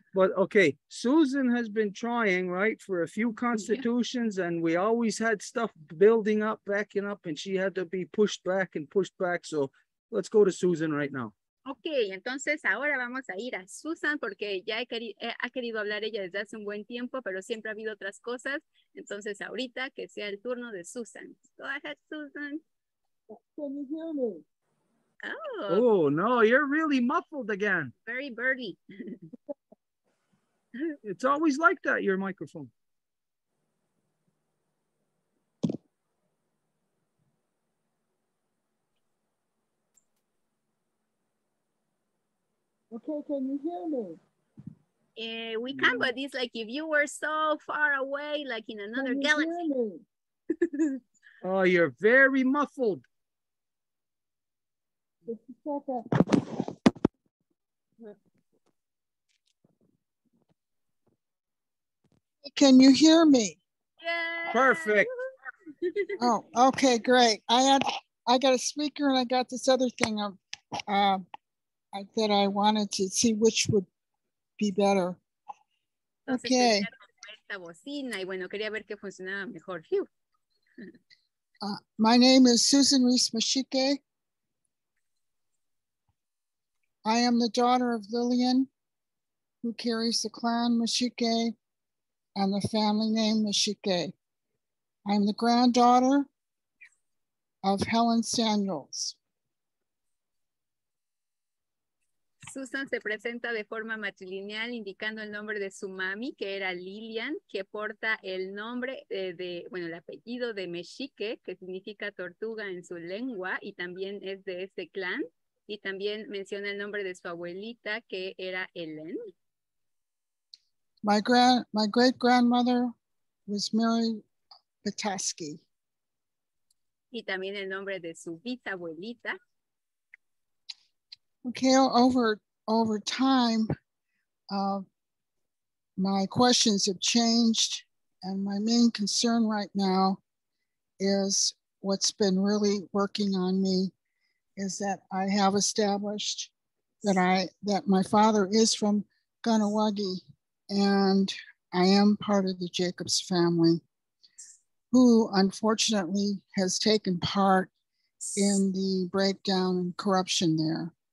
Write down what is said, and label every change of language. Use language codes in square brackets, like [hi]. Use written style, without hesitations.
[en] But okay, Susan has been trying, right, for a few constitutions, and we always had stuff building up, backing up, and she had to be pushed back. So let's go to Susan right now. [es] Ok, entonces ahora vamos a ir a Susan porque ya ha querido hablar ella desde hace un buen tiempo, pero siempre ha habido otras cosas. Entonces ahorita que sea el turno de Susan. [en] Go ahead, Susan. Can you hear me? Oh, no, you're really muffled again. Very birdie. It's always like that, your microphone. Okay, can you hear me? We can, but it's like if you were so far away, like in another galaxy. Oh, you're very muffled. Just a second. Can you hear me? Yeah. Perfect. Oh, okay, great. I got a speaker and I got this other thing that I wanted to see which would be better. Okay. [es] Esta bocina y bueno, quería ver qué funcionaba mejor. [en] My name is Susan Reese Mashike. I am the daughter of Lillian, who carries the clan Mashike and the family name Mashike. I am the granddaughter of Helen Samuels. [es] Susan se presenta de forma matrilineal indicando el nombre de su mami, que era Lilian, que porta el nombre el apellido de Mexique, que significa tortuga en su lengua, y también es de este clan. Y también menciona el nombre de su abuelita, que era Helen. [en] My great-grandmother was Mary Petoskey. [es] Y también el nombre de su bisabuelita. [en] Okay, over time, my questions have changed, and my main concern right now is what's been really working on me is that I have established that my father is from Ganawagi, and I am part of the Jacobs family, who unfortunately has taken part in the breakdown and corruption there.